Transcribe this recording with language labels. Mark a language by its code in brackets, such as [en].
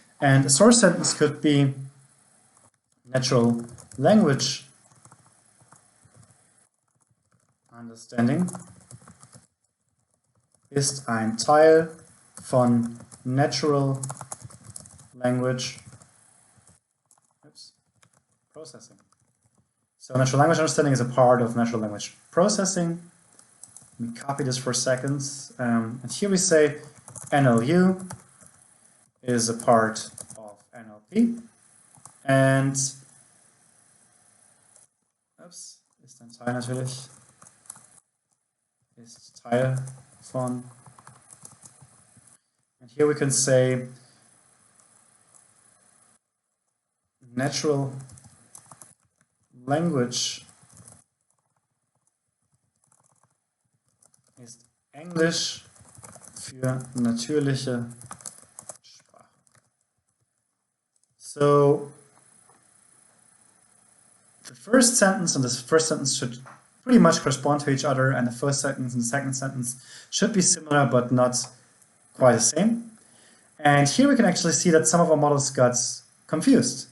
[en] And a source sentence could be natural language understanding [de] ist ein Teil von [en] natural language processing. So natural language understanding is a part of natural language processing. Let me copy this for a second. And here we say NLU is a part of NLP. And [de] ist ein Teil natürlich, ist Teil von. [en] And here we can say natural language [de] ist Englisch für natürliche Sprache. [en] So the first sentence and this first sentence should pretty much correspond to each other, and the first sentence and the second sentence should be similar but not quite the same. And here we can actually see that some of our models got confused.